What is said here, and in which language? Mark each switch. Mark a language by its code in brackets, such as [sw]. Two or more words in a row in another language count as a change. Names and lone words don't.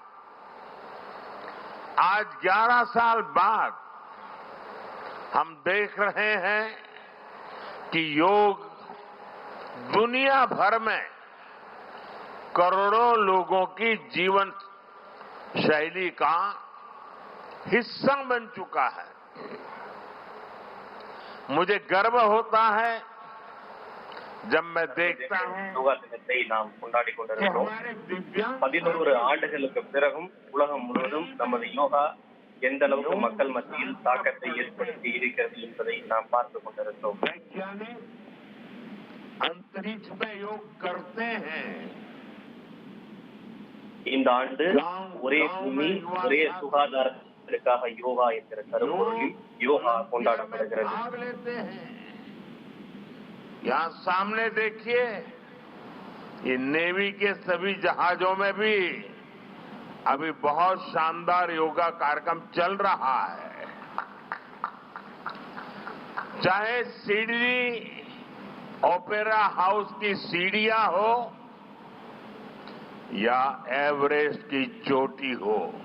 [hi] आज 11 साल बाद हम देख रहे हैं कि योग दुनिया भर में करोड़ों लोगों की जीवन शैली का हिस्सा बन चुका है। मुझे गर्व होता है जब मैं देखता हूं [ta] யோகா தினத்தை நாம் கொண்டாடி கொண்டிருக்கிறோம். 11 ஆண்டுகளுக்கு பிறகும் உலகம் முழுவதும் நமது யோகா எந்த அளவுக்கு மக்கள் மத்தியில் தாக்கத்தை ஏற்படுத்தி இருக்கிறது என்பதை நாம் பார்த்து கொண்டிருக்கிறோம். [hi] अंतरिक्ष में योग करते हैं. [ta] இந்த ஆண்டு ஒரே பூமி ஒரே சுகாதாரத்திற்காக யோகா என்கிற கருப்பொருளில் யோகா கொண்டாடப்படுகிறது. [hi] यहाँ सामने देखिए, ये नेवी के सभी जहाजों में भी अभी बहुत शानदार योगा कार्यक्रम चल रहा है। चाहे सिडनी ओपेरा हाउस की सीढ़ियां हो या एवरेस्ट की चोटी हो